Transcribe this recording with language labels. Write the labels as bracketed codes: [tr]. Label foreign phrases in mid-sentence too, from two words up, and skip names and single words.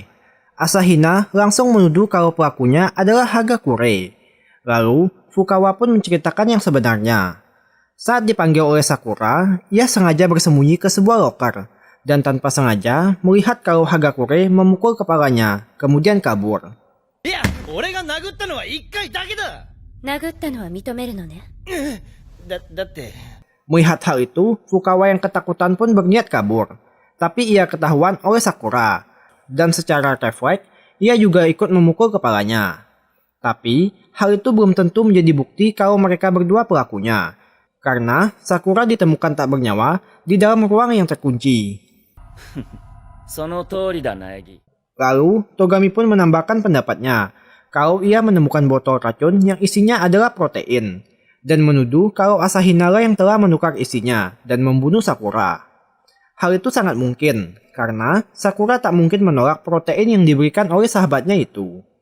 [id] Asahina langsung menuduh kalau pelakunya adalah Hagakure. Lalu, Fukawa pun menceritakan yang sebenarnya. Saat dipanggil oleh Sakura, ia sengaja bersembunyi ke sebuah loker dan tanpa sengaja melihat kalau Hagakure memukul kepalanya, kemudian kabur. [ja] 俺が殴ったのは1回だけだ。殴ったのは認めるのね。だって。 [id] Melihat hal itu, Fukawa yang ketakutan pun berniat kabur. Tapi ia ketahuan oleh Sakura. Dan secara refleks, ia juga ikut memukul kepalanya. Tapi, hal itu belum tentu menjadi bukti kalau mereka berdua pelakunya. Karena Sakura ditemukan tak bernyawa di dalam ruang yang terkunci. [ja] その通りだ、Naegi. [id] Lalu, Togami pun menambahkan pendapatnya kalau ia menemukan botol racun yang isinya adalah protein, dan menuduh kalau Asahina lah yang telah menukar isinya dan membunuh Sakura. Hal itu sangat mungkin, karena Sakura tak mungkin menolak protein yang diberikan oleh sahabatnya itu.